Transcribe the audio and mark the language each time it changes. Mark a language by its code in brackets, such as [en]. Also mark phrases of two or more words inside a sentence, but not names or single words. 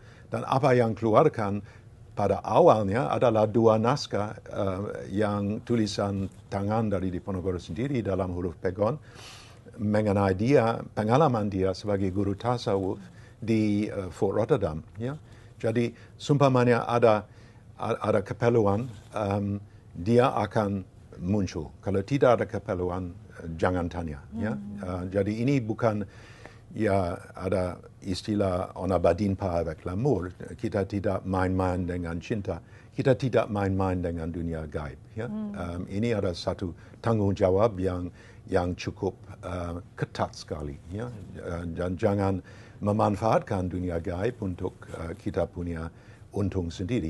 [id] Dan apa yang keluarkan pada awalnya adalah 2 naskah yang tulisan tangan dari Diponegoro sendiri dalam huruf pegon mengenai dia, pengalaman dia sebagai guru tasawuf di Fort Rotterdam. Ya. Jadi sumpamanya ada keperluan, dia akan muncul. Kalau tidak ada keperluan, jangan tanya. Ya. Jadi ini bukan, ya, ada istilah [fr] on a badine pas avec l'amour. [id] Kita tidak main-main dengan cinta. Kita tidak main-main dengan dunia gaib. Ya. Ini ada satu tanggung jawab yang cukup ketat sekali. Ya. Dan jangan memanfaatkan dunia gaib untuk kita punya untung sendiri.